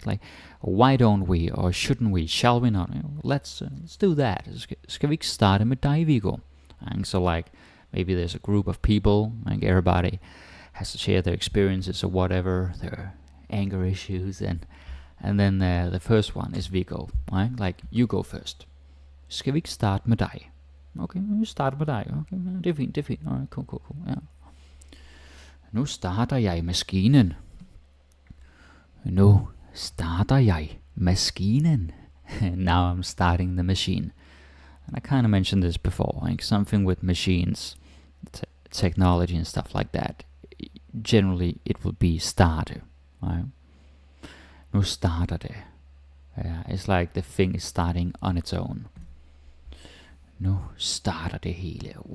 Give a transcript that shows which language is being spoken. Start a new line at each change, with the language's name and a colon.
English: Like, why don't we, or shouldn't we, shall we not? Let's do that.
Danish: Skal vi ikke starte med dig,
English: Viggo? And so, like, maybe there's a group of people, like everybody has to share their experiences or whatever, their anger issues, and then the first one is Viggo, right? Like, you go first.
Danish: Skal vi ikke starte med dig? Okay, vi starter med dig. Okay, det er fint.
English: Alright, cool,
Danish: ja. Nu starter jeg maskinen. Nu starter jeg maskinen.
English: Now I'm starting the machine. And I kind of mentioned this before, like something with machines, technology and stuff like that. Generally, it will be starte, right?
Danish: Nu starter det.
English: Yeah, it's like the thing is starting on its own.
Danish: Nu starter det hele.